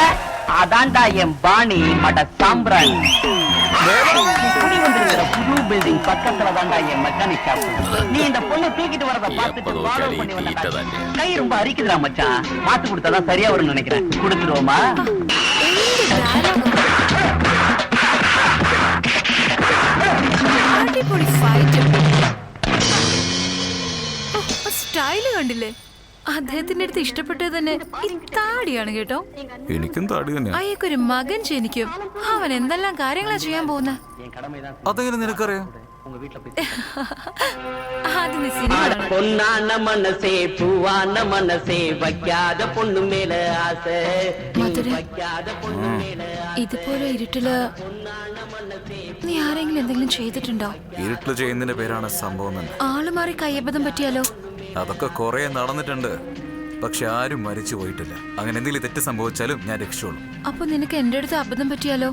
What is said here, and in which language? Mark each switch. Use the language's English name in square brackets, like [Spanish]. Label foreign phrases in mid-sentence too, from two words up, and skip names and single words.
[Tamil] அதான்டா என் பாணி மட சாம்பிராணி. குடி வந்திருக்கிற புது பில்டிங் பக்கத்துல தான்டா என் மெக்கானிக் ஷாப். நீ இந்த பொண்ணு தூக்கிட்டு வரத பார்த்துட்டு ஃபாலோ பண்ணி வந்தா கை ரொம்ப அரிக்குதுடா மச்சான். மாத்து கொடுத்தாதான் சரியா வரும்னு நினைக்கிறேன். கொடுத்துருவோமா? [Malayalam] സ്റ്റൈല് കണ്ടില്ലേ? അദ്ദേഹത്തിന്റെ അടുത്ത് ഇഷ്ടപ്പെട്ടത് തന്നെ ഈ താടിയാണ് കേട്ടോ. എനിക്കും താടി തന്നെ. അയ്യൊരു മകൻ ജനിക്കും. അവൻ എന്തെല്ലാം കാര്യങ്ങളാ ചെയ്യാൻ പോകുന്ന. അതെങ്ങനെ നിനക്കറിയാം? [Tamil] பொன்னான மனசே பூவான மனசே வைக்காத பொண்ணு மேல ஆசை வைக்காத பொண்ணு மேல. [Malayalam] ഇതുപോലെ ഇരുട്ടില് നീ ആരെങ്കിലും എന്തെങ്കിലും ചെയ്തിട്ടുണ്ടോ? ഇരുട്ടില് ചെയ്യുന്നതിന്റെ പേരാണ് സംഭവം തന്നെ. ആള് മാറി കയ്യബദ്ധം പറ്റിയാലോ? അതൊക്കെ കുറെ നടന്നിട്ടുണ്ട്, പക്ഷെ ആരും മരിച്ചു പോയിട്ടില്ല. അങ്ങനെ എന്തെങ്കിലും തെറ്റ് സംഭവിച്ചാലും ഞാൻ രക്ഷയുള്ളൂ. അപ്പൊ നിനക്ക് എന്റെ അടുത്ത് അബദ്ധം പറ്റിയാലോ?